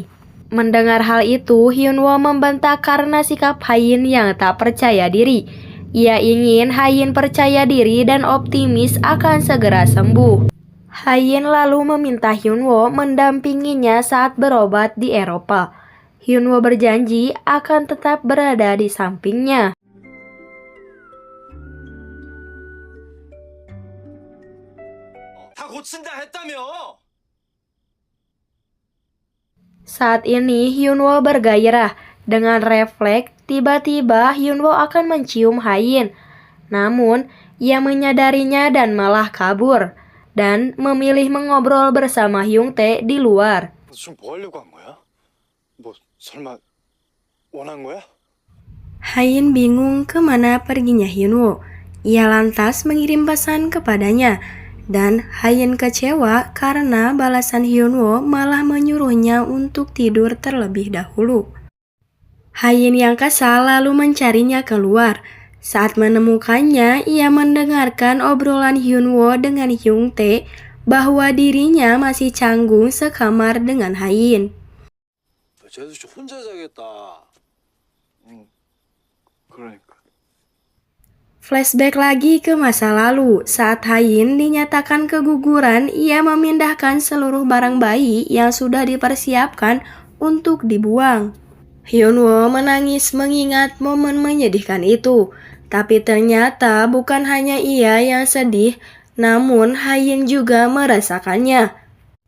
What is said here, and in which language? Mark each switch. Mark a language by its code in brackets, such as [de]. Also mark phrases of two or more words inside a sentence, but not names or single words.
[id] Mendengar hal itu, Hyunwoo membentak karena sikap Hayin yang tak percaya diri. Ia ingin Hayin percaya diri dan optimis akan segera sembuh. Hayin lalu meminta Hyunwoo mendampinginya saat berobat di Eropa. Hyunwoo berjanji akan tetap berada di sampingnya. [ko] 다 고친다 했다며? [id] Saat ini Hyunwoo bergairah. Dengan refleks, tiba-tiba Hyunwoo akan mencium Hayin. Namun, ia menyadarinya dan malah kabur. Dan memilih mengobrol bersama Hyungtae di luar. [ko] 지금 뭐 하려고 한 거야? 뭐 설마 원한 거야? [id] Hayin bingung kemana perginya Hyunwoo. Ia lantas mengirim pesan kepadanya. Dan Hayin kecewa karena balasan Hyunwoo malah menyuruhnya untuk tidur terlebih dahulu. Hayin yang kesal lalu mencarinya keluar. Saat menemukannya, ia mendengarkan obrolan Hyunwoo dengan Hyungtae bahwa dirinya masih canggung sekamar dengan Hayin. [ko] 쟤도 진짜 혼자 자겠다. 그러니까. [id] Flashback lagi ke masa lalu, saat Hayin dinyatakan keguguran, ia memindahkan seluruh barang bayi yang sudah dipersiapkan untuk dibuang. Hyunwoo menangis mengingat momen menyedihkan itu, tapi ternyata bukan hanya ia yang sedih, namun Hayin juga merasakannya.